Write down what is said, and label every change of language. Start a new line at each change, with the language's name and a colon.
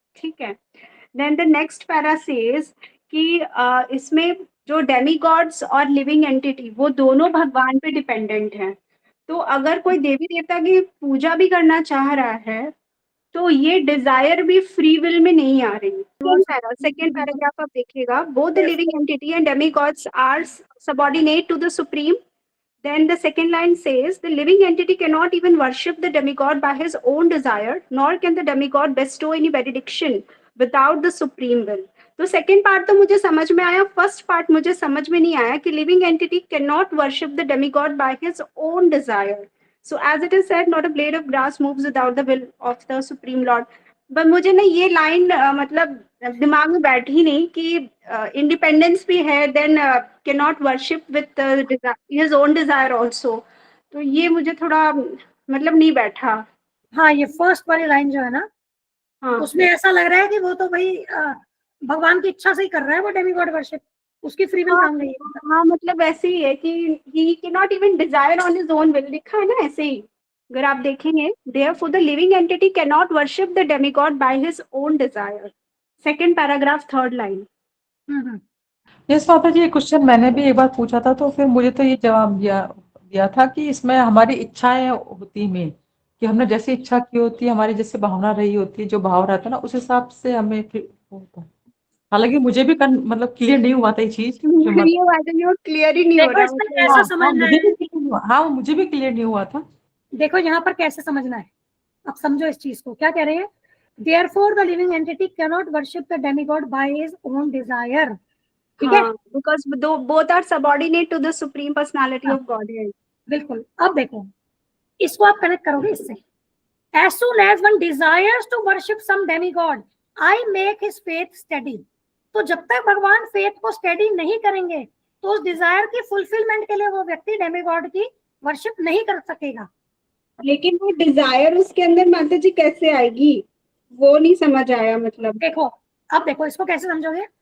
Hindi: ठीक है,
English: then the next para says
Hindi: कि इसमें जो डेमी गॉड्स और लिविंग एंटिटी वो दोनों भगवान पे डिपेंडेंट हैं। तो अगर कोई देवी देवता की पूजा भी करना चाह रहा है तो ये डिजायर भी फ्री विल में नहीं आ रही।
English: second paragraph
Hindi: आप देखिएगा,
English: Both the living entity and demigods are subordinate to the supreme. Then the second line says the living entity cannot even worship the demigod by his own desire, nor can the demigod bestow any benediction without the supreme will.
Hindi: तो second part तो मुझे समझ में आया, first part मुझे समझ में नहीं आया कि
English: Living entity can not worship the demigod by his own desire. So as it is said, not a blade of grass moves without the will of the Supreme Lord.
Hindi: पर मुझे ना ये लाइन मतलब दिमाग में बैठी नहीं कि इंडिपेंडेंस भी है,
English: Then can not worship with his own desire also.
Hindi: तो ये मुझे थोड़ा मतलब नहीं बैठा. हाँ, ये फर्स्ट वाली लाइन जो है ना, हाँ उसमें ऐसा लग रहा है कि वो तो भाई भगवान की इच्छा से ही कर रहा है वो डेमीगॉड वर्शिप, उसकी फ्री विल काम नहीं है. हाँ मतलब ऐसे ही है कि
English: he cannot even desire on his own will,
Hindi: लिखा है ना ऐसे ही. अगर आप देखेंगे,
English: therefore the living entity cannot worship the demigod by his own desire. Second paragraph, third line.
Hindi: Yes माता जी, ये क्वेश्चन मैंने भी एक बार पूछा था, तो फिर मुझे तो ये जवाब दिया था कि इसमें हमारी इच्छाएं होती में, कि हमने जैसी इच्छा की होती है, हमारी जैसे भावना रही होती है, जो भाव रहता है ना, उस हिसाब से हमें फिर होता है. हालांकि मुझे भी मतलब क्लियर नहीं हुआ था ये चीज. ये बात है, क्लियर ही नहीं हो देखो रहा. इसमें कैसे समझना है, हाँ, मुझे भी क्लियर नहीं हुआ था. देखो यहाँ पर कैसे समझना है, अब समझो इस चीज को. क्या कह रहे हैं?
English: Therefore the living entity cannot worship the demigod by his own desire.
Hindi: ठीक है,
English: because both are subordinate to the supreme personality of Godhead.
Hindi: बिल्कुल. अब देखो, इसको आप कनेक्ट करोगे इससे.
English: As soon as one desires to worship some demigod, I make his faith steady.
Hindi: तो जब तक भगवान फेथ को स्टेडी नहीं करेंगे, तो उस डिजायर की फुलफिलमेंट के लिए वो व्यक्ति डेमीगॉड की वर्शिप नहीं कर सकेगा. लेकिन वो डिजायर उसके अंदर माता जी कैसे आएगी, वो नहीं समझ आया. मतलब देखो, अब देखो इसको कैसे समझोगे.